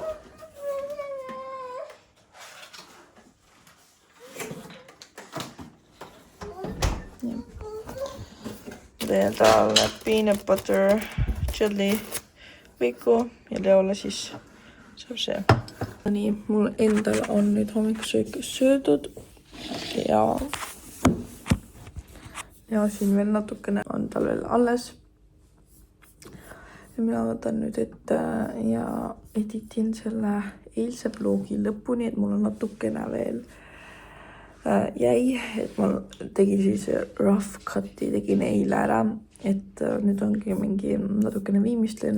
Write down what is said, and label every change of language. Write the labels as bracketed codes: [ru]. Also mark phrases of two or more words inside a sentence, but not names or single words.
[et] Teen talle [en] peanut butter jelly [et] viku ja Leole siis saab see. Nii, mul endal on nüüd hommikusöök söödud ja siin veel natukene on tal veel alles. Ja mina võtan nüüd ette ja editin selle eilse vlogi lõpuni, et mul on natukene veel jäi, et ma tegin siis [en] rough cut'i, [et] tegin eile ära, et nüüd ongi mingi natukene viimistlen.